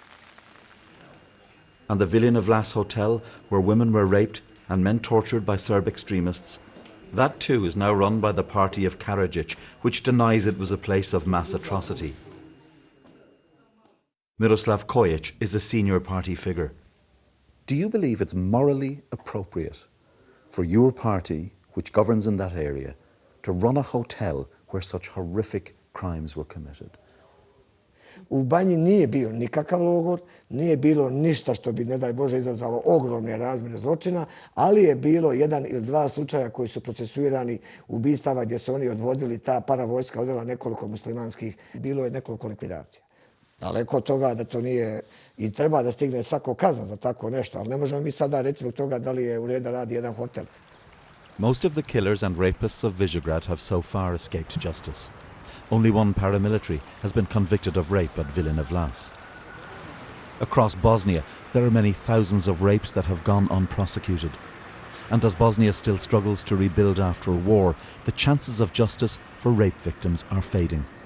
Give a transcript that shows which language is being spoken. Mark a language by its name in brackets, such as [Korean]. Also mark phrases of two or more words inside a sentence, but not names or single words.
[English] And the Vilina Vlas Hotel, where women were raped and men tortured by Serb extremists, that too is now run by the party of Karadzic, which denies it was a place of mass atrocity. Miroslav Kojic is a senior party figure. Do you believe it's morally appropriate for your party, which governs in that area, to run a hotel where such horrific crimes were committed? [Serbian] U Banji nije bio nikakav logor, nije bilo ništa što bi, ne daj Bože, izazvalo ogromne razmjere zločina, ali je bilo jedan ili dva slučaja koji su procesuirani ubistava gdje su oni odvodili, ta paravojska odvela nekoliko muslimanskih, bilo je nekoliko likvidacija. Daleko od toga da to nije, i treba da stigne svako kazna za tako nešto, ali ne možemo mi sada reći zbog toga da li je u redu da radi jedan hotel. [English] Most of the killers and rapists of Visegrad have so far escaped justice. Only one paramilitary has been convicted of rape at Vilina Vlas. Across Bosnia, there are many thousands of rapes that have gone unprosecuted. and as Bosnia still struggles to rebuild after a war, the chances of justice for rape victims are fading.